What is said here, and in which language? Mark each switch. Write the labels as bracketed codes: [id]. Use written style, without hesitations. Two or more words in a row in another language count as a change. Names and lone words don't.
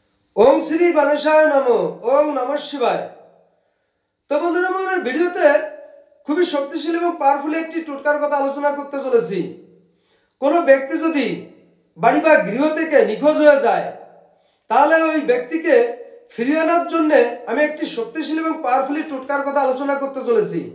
[sa] ओम श्री गणेशाय नमो। ओम नमः शिवाय। [bn] তো বন্ধুরা আমরা ভিডিওতে খুবই শক্তিশালী এবং পাওয়ারফুল একটি টোটকার কথা আলোচনা করতে চলেছি। কোনো ব্যক্তি যদি বাড়ি বা গৃহ থেকে নিখোঁজ হয়ে যায় তাহলে ওই ব্যক্তিকে ফিরিয়ে আনার জন্য আমি একটি শক্তিশালী এবং পাওয়ারফুল টোটকার কথা আলোচনা করতে চলেছি।